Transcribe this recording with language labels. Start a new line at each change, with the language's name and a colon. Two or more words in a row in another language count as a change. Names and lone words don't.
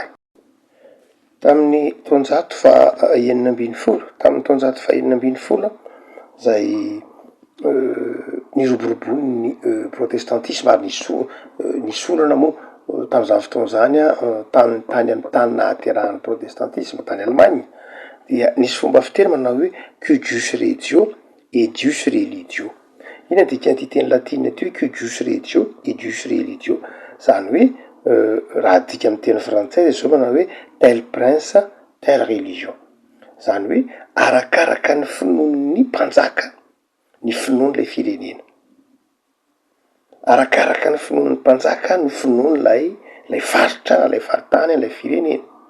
Malagasy: Tamin'ny taonjato fa enina ambin'ny folo, zay niroborobonin'ny protestantisme ary nisy olana moa tam'izany fotoan'izany tany amin'ny nahaterahan'ny protestantisme tany Allemagne, dia nisy fomba fiteny manao hoe
Latin: cuius regio et dius religio.
Malagasy: Ina dikan'ity teny latina ty hoe
Latin: cuius regio et dius religio,
Malagasy: zany hoe raha dika amin'ny teny frantsay zao manao hoe
French: tel prince telle religion,
Malagasy: zany hoe arakaraka ny finoan'ny mpanjaka ny finoan'ilay firenena, arakaraka ny finoan'ny mpanjaka ny finoan'lay faritra na lay faritany lay firenena.